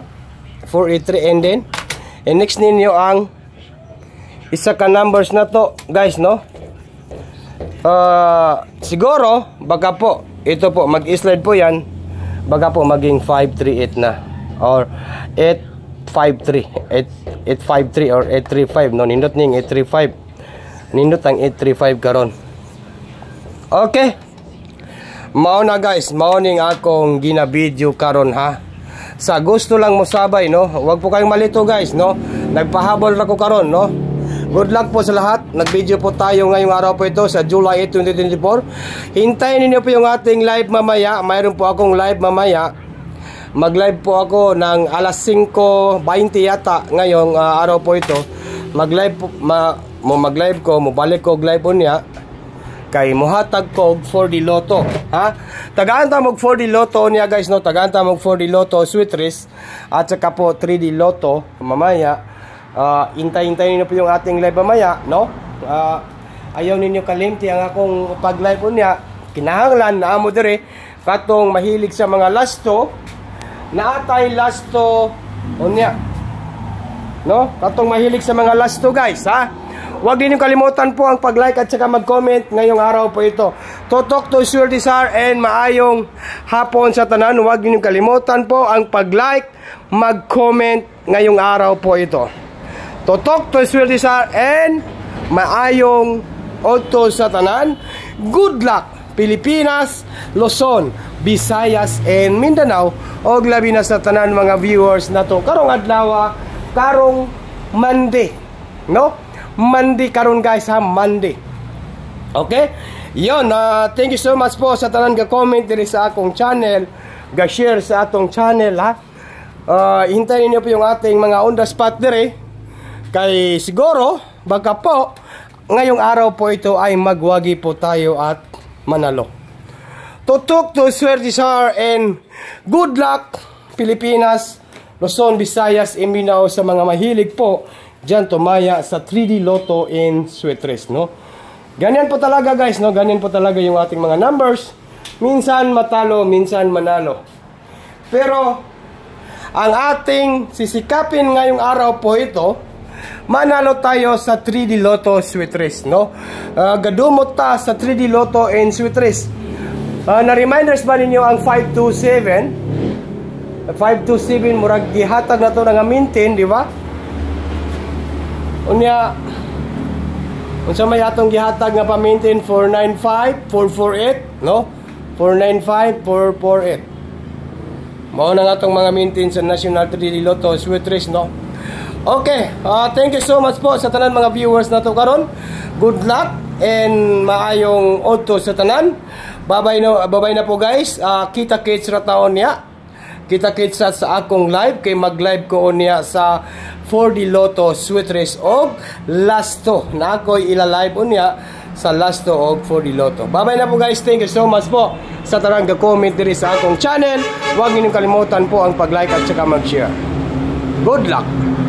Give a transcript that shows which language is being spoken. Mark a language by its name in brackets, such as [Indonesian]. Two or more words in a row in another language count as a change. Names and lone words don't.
[Cebuano] 483 and then next ninyo ang isa ka numbers na to guys, no? [Filipino] Siguro baka po ito po mag-slide po yan, baka po maging 538 na or 853 or 835, no? [Cebuano] Nindot ning 835, nindot ang 835 karon. Okay, mao na guys, mao ning akong gina-video karon ha. Sa gusto lang mo sabay, no? [Filipino] Huwag po kayong malito [Cebuano] guys, no? Nagpahabol na ko karon, no? [English] Good luck [Filipino] po sa lahat. Nag-video po tayo ngayong araw po ito sa July 8, 2024. Hintayin niyo po yung ating live mamaya. Mayroon po akong live mamaya. Mag-live po ako ng alas 5:20 yata ngayong araw po ito. Mag-live po, [Cebuano] mag-live ko, mabalik ko live po niya. Kay muhatag ko 4D Lotto, ha? Tagaan ta mo 4D Lotto niya guys, no? Tagaan ta mo 4D Lotto Sweet Race [Filipino] at saka po [Cebuano] 3D Lotto mamaya. [Filipino] Hintay-hintayin niyo po yung ating live mamaya, no? [Cebuano] Ayaw ninyo kalimti ang akong pag-live po niya. Kinahanglan na amo dire katong mahilig sa mga lasto, naatay lasto unya, no? Katong mahilig sa mga lasto guys, ha? [Filipino] Huwag din yung kalimutan po ang pag-like at saka mag-comment ngayong araw po ito. [Cebuano] Totok to Swerte Sar and maayong hapon sa tanan. [Filipino] Huwag din yung kalimutan po ang pag-like, mag-comment ngayong araw po ito. [Cebuano] Totok to Swerte Sar and maayong odto sa tanan. [English] Good luck [Cebuano] Pilipinas, Luzon, Visayas and Mindanao og labi na sa tanan mga viewers na to karong adlaw, karong Monday, no? Monday karon guys, ha? [English] Monday. Okay? [Cebuano] Yon, [English] thank you so much [Cebuano] po sa tanan ga-comment diri sa akong channel, ga-share sa atong channel, ha? [Filipino] Hintayin niyo po yung ating mga [English] on the spot [Filipino] dire. Kay siguro baka po ngayong araw po ito ay magwagi po tayo at manalo. Tutok to swerte sir [English] and good luck [Filipino] Pilipinas, Luzon, Visayas, and Mindanao sa mga mahilig po dyan tumaya sa 3D Lotto in Sweet Race, no? Ganyan po talaga guys, no? Ganyan po talaga yung ating mga numbers. Minsan matalo, minsan manalo. Pero ang ating sisikapin ngayong araw po ito, manalo tayo sa 3D Lotto Sweet Race, no? [Cebuano] Gadumot ta sa 3D Lotto in Sweet Race. Na-reminders ba ninyo ang 527? 527, murag gihatag na to nga mintin, di ba? Unya, unsa may atong gihatag nga pa-maintain 495, 448, no? 495, 448. Mao na nga atong mga maintain sa National 3D Lotto Sweet Race, no? Okay, [English] thank you so much [Cebuano] po sa tanan mga viewers na to karon. [English] Good luck and [Cebuano] maayong odto sa tanan. Babay na po guys. Kita-kits ra taon niya. Kita-kits sa akong live kay mag-live ko niya sa 4D Lotto Sweet Race og Lasto. Na ako'y ila-live niya sa Lasto og 4D Lotto. Babay na po guys. [English] Thank you so much [Cebuano] po sa tarang ga-comment diri sa akong channel. [Filipino] Huwag ninyong kalimutan po ang pag-like at saka mag-share. [English] Good luck!